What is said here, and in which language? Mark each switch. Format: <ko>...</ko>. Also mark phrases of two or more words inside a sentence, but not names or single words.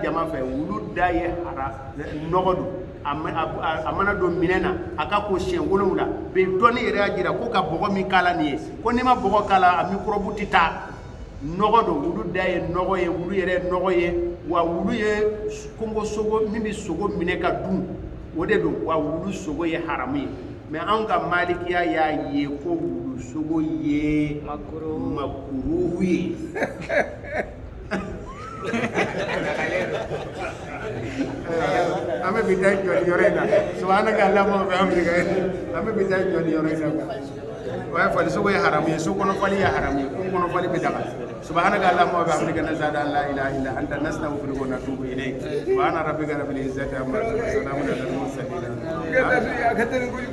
<bm>jama fɛ wulu da ye nɔgɔ don a mana don minɛn na a ka ko siɲɛ 7 bɛ dɔnni yɛrɛ y'a jira ko ka bɔgɔ min k'a la nin ye ko n'i ma bɔgɔ k'a la a mikɔrɔbu tɛ taa nɔgɔ don wulu da ye nɔgɔ ye wulu yɛrɛ ye nɔgɔ ye wa wulu ye kɔngɔ sogo min bɛ sogo minɛ ka dun o de don wa wulu sogo ye haramu ye mais anw ka malikiya y'a ye ko wulu sogo ye makruhu ye an bɛ bi taa jɔ nin yɔrɔ in na</bm> <ar>سبحانك اللهم وبحمدك</ar> <bm>an bɛ bi taa jɔ nin yɔrɔ in na o ye fali sogo ye haramu ye so kɔnɔ fali ye haramu ye kungo kɔnɔ fali bɛ daga</bm> <ar>سبحانك اللهم وبحمدك نشهد أن لا إله إلا أنت نستغفرك ونتوب إليك سبحان ربك رب العزة عما يصفون وسلام على المرسلين</ar>